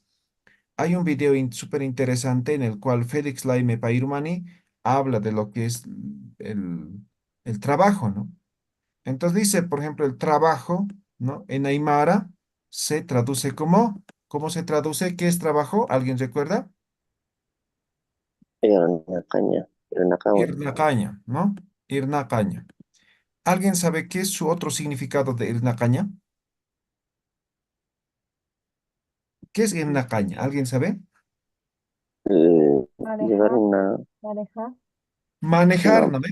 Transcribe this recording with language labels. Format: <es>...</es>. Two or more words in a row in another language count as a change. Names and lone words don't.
<es>Hay un video súper interesante en el cual Félix Laime Pairumani habla de lo que es el, el trabajo, ¿no? Entonces dice, por ejemplo, el trabajo, ¿no? En Aymara se traduce como, ¿cómo se traduce? ¿Qué es trabajo? ¿Alguien recuerda?</es> <ay>Irnakaña, Irnakawan. Irnacaña,</ay> <es>¿no? Irnacaña. ¿Alguien sabe qué es su otro significado de Irnacaña? ¿Qué es Irnacaña? ¿Alguien sabe? Llevar Manejar, una, manejar. Manejar, no, ¿no ve?</es>